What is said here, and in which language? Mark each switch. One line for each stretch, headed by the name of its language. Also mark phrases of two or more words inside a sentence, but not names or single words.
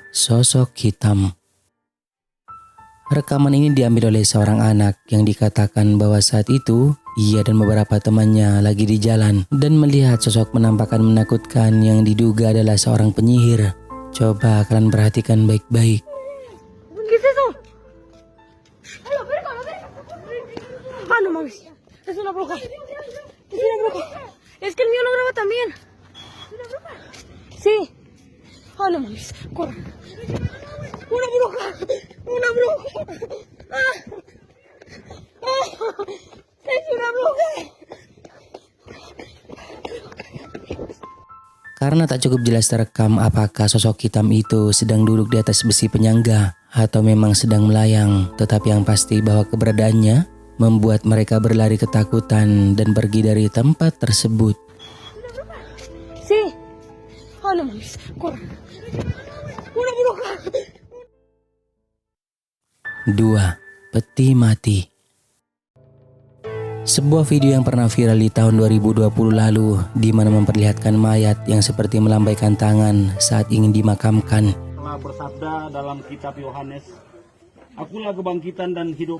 Indonesian: Sosok hitam. Rekaman ini diambil oleh seorang anak yang dikatakan bahwa saat itu ia dan beberapa temannya lagi di jalan dan melihat sosok penampakan menakutkan yang diduga adalah seorang penyihir. Coba kalian perhatikan baik-baik.
Spanish: ¿Qué es eso? Ah, no mames. Es una bruja. Es una bruja. Es que el mío no graba también. ¿Es una bruja? Sí. Ah, no mames. Corre. Una bruja. Una bruja. Ah. Ah. Es una bruja.
Indonesian: Karena tak cukup jelas terekam apakah sosok hitam itu sedang duduk di atas besi penyangga atau memang sedang melayang. Tetapi yang pasti bahwa keberadaannya membuat mereka berlari ketakutan dan pergi dari tempat tersebut.
Spanish: Sí. Ah, no mames. Corran. Una bruja.
Indonesian: 2. Peti mati. Sebuah video yang pernah viral di tahun 2020 lalu di mana memperlihatkan mayat yang seperti melambaikan tangan saat ingin dimakamkan. Telah bersabda dalam kitab Yohanes, "Akulah kebangkitan dan hidup.